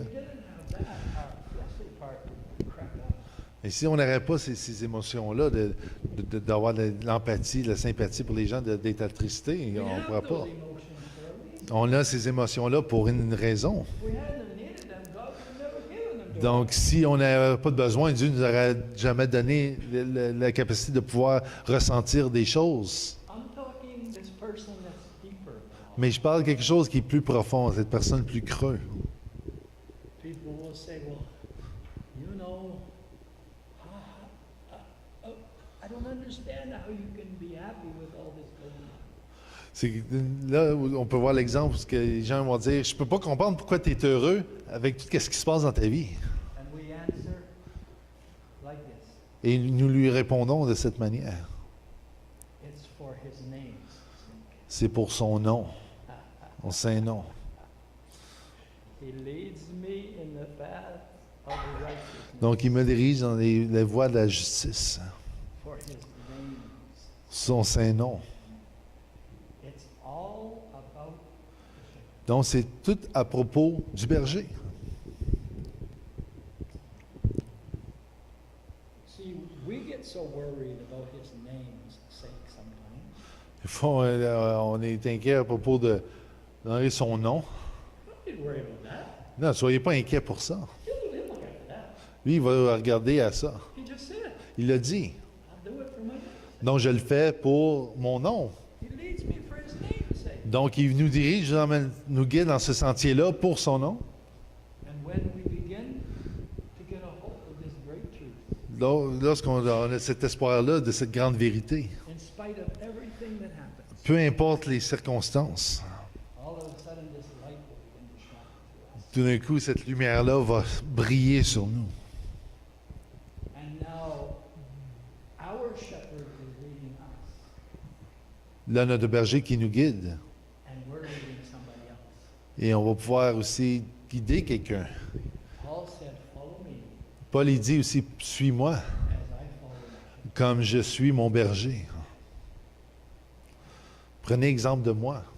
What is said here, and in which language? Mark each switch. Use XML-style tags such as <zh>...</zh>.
<en>If we didn't have that, our fleshly part would crack up.</en> <fr>Et si on n'aurait pas ces émotions-là, d'avoir de l'empathie, de la sympathie pour les gens, d'être attristé,</fr> <en>We</en> <fr>on ne</fr> <en>have</en> <fr>pourra</fr> <en>those</en> <fr>pas.</fr> <en>emotions for a reason.</en> <fr>On a ces émotions-là pour une raison.</fr> <en>If we hadn't needed them, God would never given them to us.</en> <fr>Donc, si on n'avait pas de besoin, Dieu ne nous aurait jamais donné la capacité de pouvoir ressentir des choses.</fr> <en>I'm talking this person that's deeper.</en> <fr>Mais je parle de quelque chose qui est plus profond, cette personne plus creux.</fr> <en>People will say, well, you know, I don't understand how you can be happy with all this going on.</en> <fr>C'est là où on peut voir l'exemple, parce que les gens vont dire, je peux pas comprendre pourquoi tu es heureux avec tout ce qui se passe dans ta vie.</fr> <en>And we answer like this.</en> <fr>Et nous lui répondons de cette manière.</fr> <en>It's for his name's sake.</en> <fr>C'est pour son nom, son saint nom.</fr> <en>He leads me in the path of righteousness</en> <fr>Donc, il me dirige dans les voies de la justice,</fr> <en>for his name's</en> <fr>son saint nom.</fr> <en>It's all about the shepherd.</en> <fr>Donc, c'est tout à propos du berger.</fr> <en>See, we get so worried about his name's sake sometimes.</en> <fr>Des fois, on est inquiet à propos de donner son nom.</fr> <en>Don't worry about that.</en> <fr>Non, soyez pas inquiets pour ça.</fr> <en>He'll look at that.</en> <fr>Lui, il va regarder à ça.</fr> <en>He just said,</en> <fr>Il l'a dit.</fr> <en>I'll do it for my name.</en> <fr>Donc, je le fais pour mon nom.</fr> <en>He leads me for his name's sake.</en> <fr>Donc, il nous dirige, nous guide dans ce sentier-là pour son nom.</fr> <en>And when we begin to get a hold of this great truth,</en> <fr>Lorsqu'on a cet espoir-là de cette grande vérité,</fr> <en>in spite of everything that happens,</en> <fr>peu importe les circonstances,</fr> <en>all of a sudden this light will begin to shine through us.</en> <fr>tout d'un coup, cette lumière-là va briller sur nous.</fr> <en>And now our shepherd is leading us,</en> <fr>Là, notre berger qui nous guide.</fr> <en>and we're leading somebody else.</en> <fr>Et on va pouvoir aussi guider quelqu'un.</fr> <en>Paul said, follow me</en> <fr>Paul, il dit aussi, suis-moi</fr> <en>as I follow you.</en> <fr>comme je suis mon berger. Prenez exemple de moi.</fr>